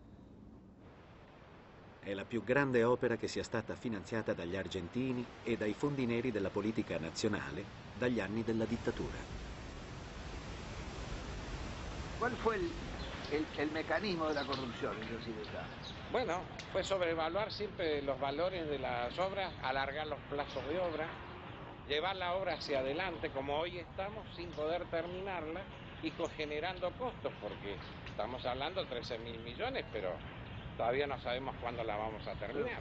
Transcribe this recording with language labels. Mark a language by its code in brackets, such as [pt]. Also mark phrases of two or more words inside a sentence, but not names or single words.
[it] È la più grande opera che sia stata finanziata dagli argentini e dai fondi neri della politica nazionale dagli anni della dittatura. [es] ¿Cuál fue el mecanismo de la corrupción en Jaciretá? Bueno, fue sobrevaluar siempre los valores de las obras, alargar los plazos de obra, llevar la obra hacia adelante como hoy estamos sin poder terminarla y generando costos, porque estamos hablando de 13.000 millones, pero todavía no sabemos cuándo la vamos a terminar.